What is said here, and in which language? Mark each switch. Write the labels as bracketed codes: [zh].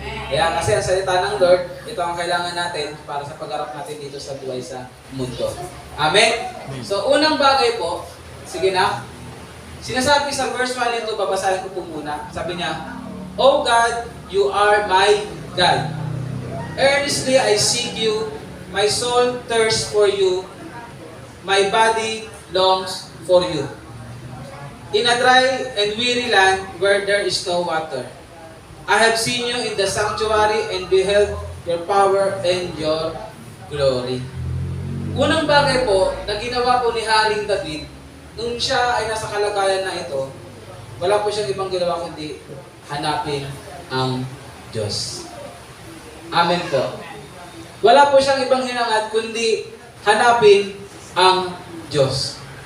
[tl] Kaya kasi ang salita ng Lord, ito ang kailangan natin para sa pag-arap natin dito sa buhay sa mundo. Amen? So, unang bagay po, sige na. Sinasabi sa verse 1 nito, babasahin ko po muna. Sabi niya, [en] O God, you are my God. Earnestly I seek you, my soul thirsts for you, my body longs for you. In a dry and weary land where there is no water, I have seen you in the sanctuary and beheld your power and your glory. [tl] Unang bagay po na ginawa po ni Haring David, nung siya ay nasa kalagayan na ito, wala po siyang ibang ginawa kundi hanapin ang Diyos. Amen po. Wala po siyang ibang hinangad kundi hanapin ang Diyos.